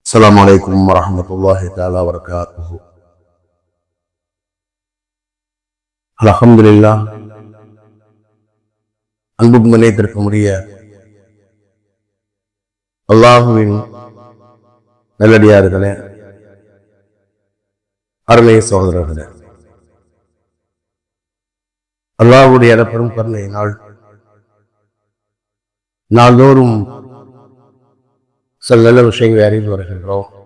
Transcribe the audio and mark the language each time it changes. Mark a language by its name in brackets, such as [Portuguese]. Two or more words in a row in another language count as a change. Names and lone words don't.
[Arabic] السلام عليكم ورحمة الله تعالى وبركاته. الحمد لله. [Tamil] அன்புக்கும் நிலைத்திருக்கக்கூடிய அல்லாஹுவின் நல்லடியார்களே, அருமை சகோதரர்களே, அல்லாஹ்வுடைய பெரும் கருணை நாள்தோறும் சில நல்ல விஷயங்களை அறிந்து வருகின்றோம்.